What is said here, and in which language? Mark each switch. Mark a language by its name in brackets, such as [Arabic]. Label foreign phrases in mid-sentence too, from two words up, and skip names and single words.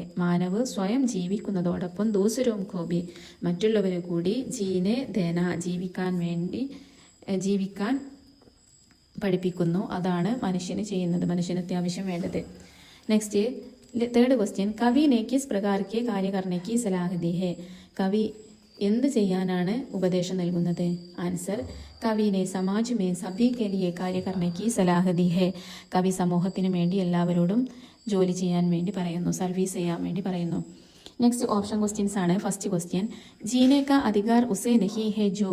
[Malayalam] മാനവ് സ്വയം ജീവിക്കുന്നതോടൊപ്പം [Hindi] दूसरों को भी [Malayalam] മറ്റുള്ളവരെ കൂടി [Hindi] जीने देना [Malayalam] ജീവിക്കാൻ പഠിപ്പിക്കുന്നു. അതാണ് മനുഷ്യന് ചെയ്യുന്നത്, മനുഷ്യന് അത്യാവശ്യം വേണ്ടത്. [English] next third question, [Hindi] കവി ने किस प्रकार के कार्य करने की सलाह दी है. [Malayalam] കവി എന്ത് ചെയ്യാനാണ് ഉപദേശം നൽകുന്നത്? [Hindi] ആൻസർ कवि ने समाज में सभी के लिए कार्य करने की सलाह दी है. [Malayalam] കവി സമൂഹത്തിന് വേണ്ടി എല്ലാവരോടും ജോലി ചെയ്യാൻ വേണ്ടി പറയുന്നു, സർവീസ് ചെയ്യാൻ വേണ്ടി പറയുന്നു. [English] next option questions ആണ്. first question, [Hindi] जीने का अधिकार उसे नहीं है जो.